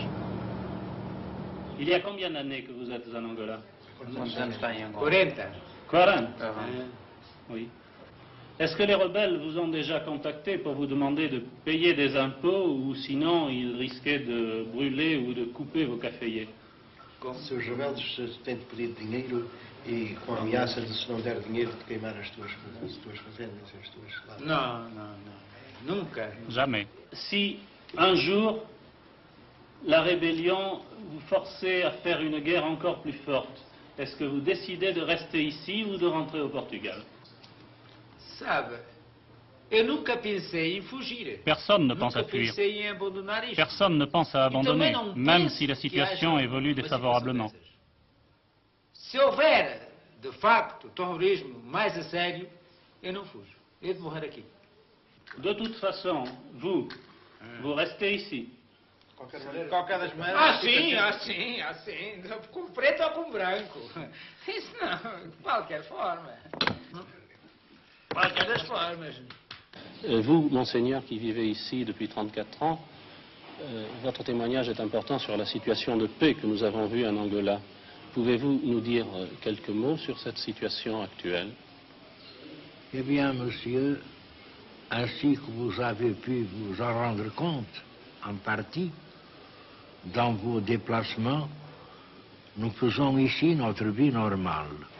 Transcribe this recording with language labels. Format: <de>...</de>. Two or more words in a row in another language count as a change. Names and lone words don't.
<fr>Il y a combien d'années que vous êtes en Angola? 40. 40. Oui. Est-ce que les rebelles vous ont déjà contacté pour vous demander de payer des impôts ou sinon ils risquaient de brûler ou de couper vos caféiers?</fr> <pt>Se os rebeldes têm de pedir dinheiro e com a ameaça de se não der dinheiro de queimar as tuas fazendas, as tuas lavras. Non, nunca.</pt> <fr>Jamais. Si un jour la rébellion vous forçait à faire une guerre encore plus forte. Est-ce que vous décidez de rester ici ou de rentrer au Portugal?</fr> <pt>Sabe, eu nunca pensei em fugir.</pt> <fr>Personne ne pense à</fr> <pt>Nunca</pt> <fr>fuir.</fr> <pt>pensei em abandonar isto.</pt> <fr>Personne ne pense à abandonner,</fr> <pt>não</pt> <fr>même</fr> <pt>penso</pt> <fr>si la</fr> <pt>que</pt> <fr>situation</fr> <pt>haja</pt> <fr>évolue</fr> <pt>uma</pt> <fr>défavorablement.</fr> <pt>Se houver, de facto, terrorismo mais a sério, eu não fujo. Eu de morrer aqui.</pt> <fr>De toute façon, vous restez ici.</fr> <pt>Qualquer das maneiras. Assim. Com preto ou com branco. Isso não, de qualquer forma. Qualquer das formas.</pt> <fr>Vous, monseigneur, qui vivez ici depuis 34 ans, votre témoignage est important sur la situation de paix que nous avons vue en Angola. Pouvez-vous nous dire quelques mots sur cette situation actuelle? Eh bien, monsieur, ainsi que vous avez pu vous en rendre compte, en partie, dans vos déplacements, nous faisons ici notre vie normale.</fr>